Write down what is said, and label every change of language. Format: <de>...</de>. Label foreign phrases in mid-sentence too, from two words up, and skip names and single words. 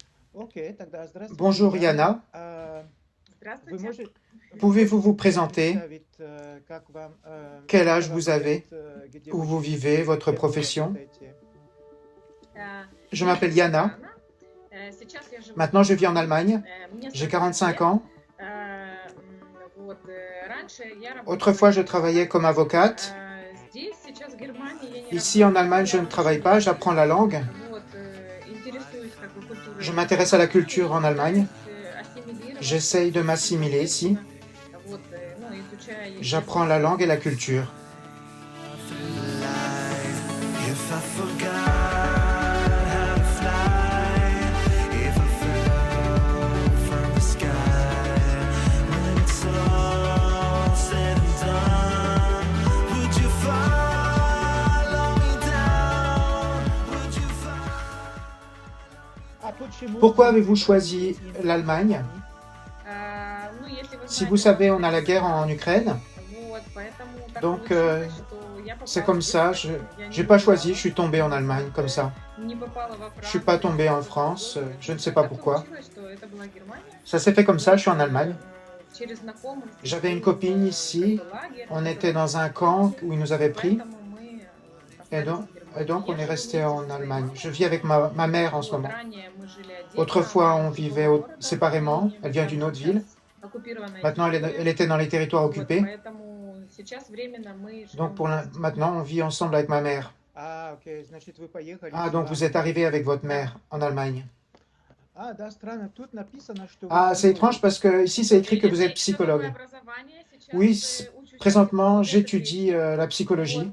<fr>Bonjour Yana,</fr> <ru>Здравствуйте.</ru> <fr>pouvez-vous vous présenter? Quel âge vous avez? Où vous vivez? Votre profession? Je</fr> <ru>Меня</ru> <fr>m'appelle</fr> <ru>зовут Yana. Яна. Сейчас я живу в</ru> <fr>Maintenant je vis en</fr> <ru>Германии.</ru> <fr>Allemagne.</fr> <ru>Мне</ru> <fr>J'ai</fr> <ru>45</ru> <fr>45</fr> <ru>лет.</ru> <fr>ans.</fr> <ru>Вот, раньше я работала</ru> <fr>Autrefois je</fr> <ru>юристом.</ru> <fr>travaillais comme avocate.</fr> <ru>Здесь, сейчас в Германии я не</ru> <fr>Ici en</fr> <ru>работаю,</ru> <fr>Allemagne je</fr> <ru>я</ru> <fr>ne travaille</fr> <ru>учусь.</ru> <fr>pas, j'apprends la langue.</fr> <ru>Вот, интересуюсь как бы</ru> <fr>Je</fr> <ru>культурой</ru> <fr>m'intéresse à la</fr> <ru>Германии</ru> <fr>culture</fr> <ru>и</ru> <fr>en Allemagne.</fr> <ru>пытаюсь ассимилироваться</ru> <fr>J'essaye de</fr> <ru>и,</ru> <fr>m'assimiler ici.</fr> <ru>соответственно, вот, ну, изучая</ru> <fr>J'apprends</fr> <ru>язык.</ru> <fr>la langue et la culture.</fr> <en>If I forgot how to fly, if I fell from the sky, when it's all said and done, would you follow me down? Would you</en> <fr>Pourquoi avez-vous choisi l'Allemagne?</fr> <ru>Ну, если вы</ru> <fr>Si vous</fr> <ru>знаете,</ru> <fr>savez, on a la guerre en Ukraine.</fr> <ru>вот, поэтому так</ru> <fr>Donc</fr> <ru>получилось, что я</ru> <fr>c'est</fr> <ru>попала</ru> <fr>comme</fr> <ru>в</ru> <fr>ça,</fr> <ru>Германию. Я</ru> <fr>je</fr> <ru>не</ru> <fr>n'ai pas</fr> <ru>выбирала.</ru> <fr>choisi, je suis tombée en Allemagne comme ça.</fr> <ru>Не попала во</ru> <fr>Je ne suis pas</fr> <ru>Францию,</ru> <fr>tombée en</fr> <ru>что-то</ru> <fr>France,</fr> <ru>другое.</ru> <fr>je ne sais pas</fr> <ru>Так</ru> <fr>pourquoi.</fr> <ru>получилось, что это была Германия.</ru> <fr>Ça s'est fait comme ça, je suis en Allemagne.</fr> <ru>Через знакомых</ru> <fr>J'avais une</fr> <ru>в</ru> <fr>copine ici,</fr> <ru>как бы лагерь,</ru> <fr>on</fr> <ru>который</ru> <fr>était dans un camp où ils nous avaient pris,</fr> <ru>поэтому мы</ru> <fr>et</fr> <ru>остались</ru> <fr>donc,</fr> <ru>в Германии.</ru> <fr>et donc on</fr> <ru>Я</ru> <fr>est</fr> <ru>живу</ru> <fr>resté</fr> <ru>вместе</ru> <fr>en</fr> <ru>со своей</ru> <fr>Allemagne.</fr> <ru>мамой.</ru> <fr>Je vis avec ma mère en ce</fr> <ru>Вот,</ru> <fr>moment.</fr> <ru>ранее мы жили отдельно,</ru> <fr>Autrefois,</fr> <ru>она</ru> <fr>on</fr> <ru>из</ru> <fr>vivait</fr> <ru>другого города,</ru> <fr>séparément,</fr> <ru>и</ru> <fr>elle vient</fr> <ru>там</ru> <fr>d'une autre ville.</fr> <ru>сейчас оккупированная</ru> <fr>Maintenant,</fr> <ru>территория.</ru> <fr>elle était dans les territoires</fr> <ru>Вот,</ru> <fr>occupés.</fr> <ru>поэтому сейчас временно мы</ru> <fr>Donc живем вместе. maintenant, on vit ensemble avec ma mère. Ah, donc vous êtes arrivé avec votre mère en Allemagne. Ah, c'est étrange parce que ici c'est écrit que vous êtes psychologue. Oui, présentement j'étudie la psychologie.</fr>